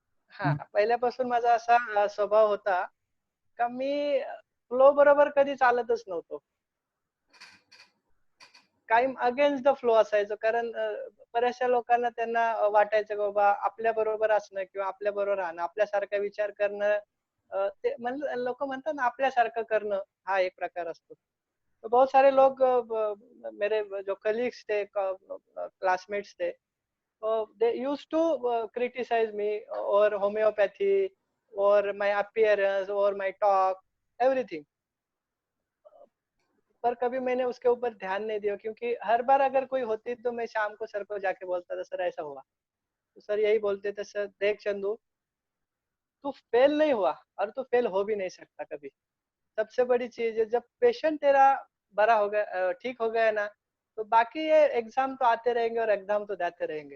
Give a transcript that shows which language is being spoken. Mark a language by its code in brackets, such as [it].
[mr] हा, पहिल्यापासून माझा असा स्वभाव होता का मी फ्लो बरोबर कधी चालतच नव्हतो. कायम [en] against the flow [mr] असायचो. कारण बऱ्याचशा लोकांना त्यांना वाटायचं की बाबा आपल्या बरोबर असणं किंवा आपल्या बरोबर राहणं, आपल्यासारखा विचार करणं, ते लोक म्हणतात ना आपल्यासारखं करणं, हा एक प्रकार असतो. [hi] तो बहुत सारे लोग मेरे जो कलीग्स थे, क्लासमेट्स थे, [en] they used to criticize me or homeopathy or my appearance or my talk, everything. [hi] पर कभी मैंने उसके ऊपर ध्यान नहीं दिया, क्योंकि हर बार अगर कोई होती तो मैं शाम को सर को जाके बोलता था सर ऐसा हुआ, तो सर यही बोलते थे सर देख चंदू, तू फेल नहीं हुआ और तू फेल हो भी नहीं सकता कभी. सबसे बड़ी चीज है जब पेशेंट तेरा बड़ा हो गया, ठीक हो गया ना, तो बाकी ये एग्जाम तो आते रहेंगे और एग्जाम तो देते रहेंगे.